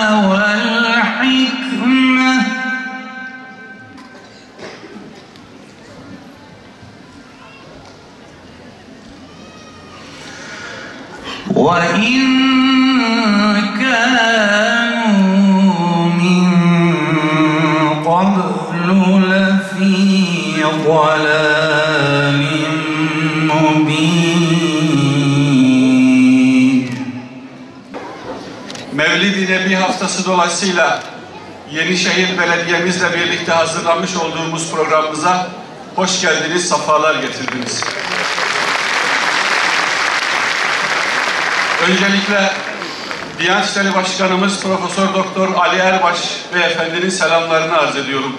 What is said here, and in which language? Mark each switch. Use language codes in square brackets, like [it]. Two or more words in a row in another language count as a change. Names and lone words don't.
[ar] والحكمة وإن كانوا من قبل لفي ضلال مبين. [tr] Mevlid-i Nebi haftası dolayısıyla Yenişehir Belediye'mizle birlikte hazırlamış olduğumuz programımıza hoş geldiniz, sefalar getirdiniz. Öncelikle Diyanet İşleri Başkanımız Profesör Doktor Ali Erbaş Beyefendinin selamlarını arz ediyorum.